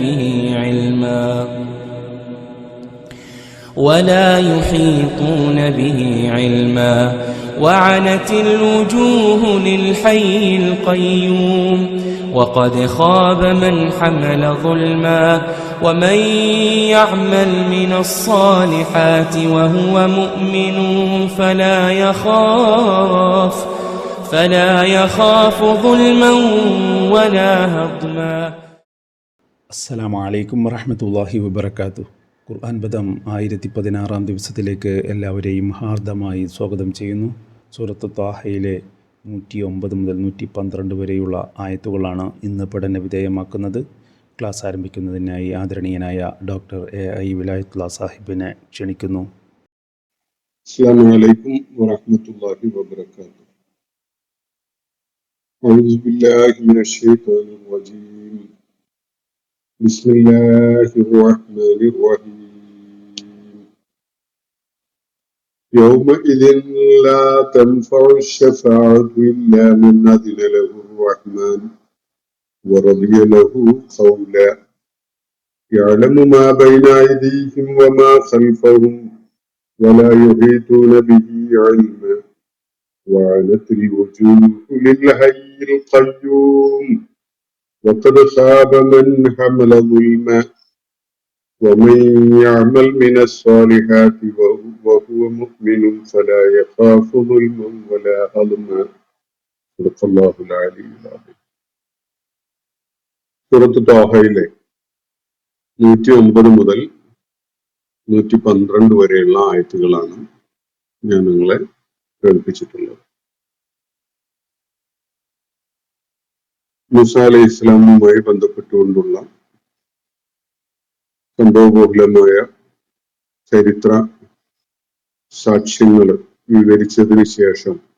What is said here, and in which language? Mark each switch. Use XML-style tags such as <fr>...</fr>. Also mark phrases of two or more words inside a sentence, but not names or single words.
<ar>به علما وعنت الوجوه للحي القيوم وقد خاب من حمل ظلما ومن يعمل من الصالحات وهو مؤمن فلا يخاف ظلما ولا هضما. السلام عليكم ورحمة الله وبركاته.</ar> <ml>ഖുർആൻ ബദം 1016 ദിവസത്തിലേക്ക് എല്ലാവരെയും ഹാർദമായി സ്വാഗതം ചെയ്യുന്നു. സൂറത്ത് ത്വാഹയിലെ 109 മുതൽ 112 വരെയുള്ള ആയത്തുകളാണ് ഇന്ന് പഠന വിധേയമാക്കുന്നത്. ക്ലാസ് ആരംഭിക്കുന്നതിനായി ആദരണീയനായ ഡോക്ടർ AI വിലായത്തുള്ള സാഹിബിനെ ക്ഷണിക്കുന്നു.</ml> <ar>السلام عليكم ورحمة الله وبركاته. أعوذ بالله من الشيطان الرجيم. بسم الله الرحمن الرحيم. يومئذ لا تنفع الشفاعة إلا من أذن له الرحمن ورضي له قولا يعلم ما بين أيديهم وما خلفهم ولا يحيطون به علما وعنت الوجوه للحي القيوم وقد خاب من حمل ظلما ومن يعمل من الصالحات وهو مؤمن فلا يخاف ظلما ولا هضما. صدق الله العلي العظيم.</ar> <ml>സൂറത്ത് ത്വാഹയിലെ 109 മുതൽ 112 വരെയുള്ള ആയത്തുകളാണ് ഞാൻ നിങ്ങളെ കേൾപ്പിച്ചിട്ടുള്ളത്. മൂസ അലൈഹി ഇസ്ലാമുമായി ബന്ധപ്പെട്ടുകൊണ്ടുള്ള സംഭവബഹുലമായ ചരിത്ര സാക്ഷ്യങ്ങൾ വിവരിച്ചതിന് ശേഷം</ml>